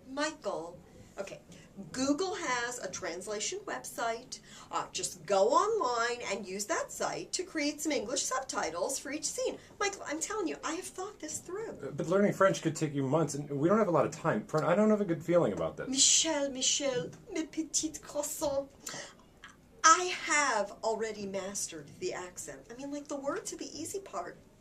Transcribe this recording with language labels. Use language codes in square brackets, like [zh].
[en] Michael, okay, Google has a translation website. Just go online and use that site to create some English subtitles for each scene. Michael, I'm telling you, I have thought this through. But learning French could take you months, and we don't have a lot of time. I don't have a good feeling about this. [fr] Michel, mes petites croissants. [en] I have already mastered the accent. I mean, like, the words are the easy part.